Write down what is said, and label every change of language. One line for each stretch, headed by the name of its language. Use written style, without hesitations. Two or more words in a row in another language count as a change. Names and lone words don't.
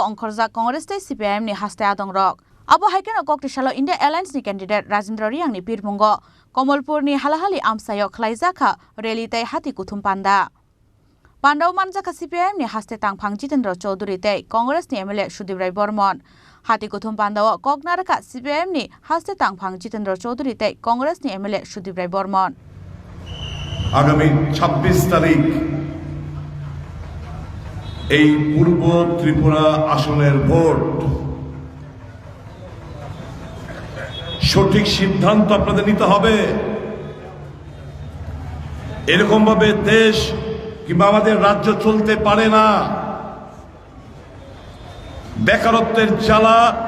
Kok Borok: ongkhorja Congress tai CPIM ni haste adong rok abo haikeno Koktishala India Alliance ni candidate Rajendra Riang ni Pirmungo Komalpur ni halahali amsayo khlaiza ka rally tai hati kuthum panda umanjaka CPIM ni haste tangphang Jitendra Chaudhary tai Congress ni MLA Sudip Roy Bormon hati kuthum pandao Koknaraka CPIM ni haste tangphang Jitendra Chaudhary tai Congress ni MLA Sudip Roy Bormon
Bangla: আগামী 26 তারিখ এই পূর্ব ত্রিপুরা আসনের ভোট সঠিক সিদ্ধান্ত আপনাদের নিতে হবে এরকম ভাবে দেশ কিংবা আমাদের রাজ্য চলতে পারে না বেকারত্বের জ্বালা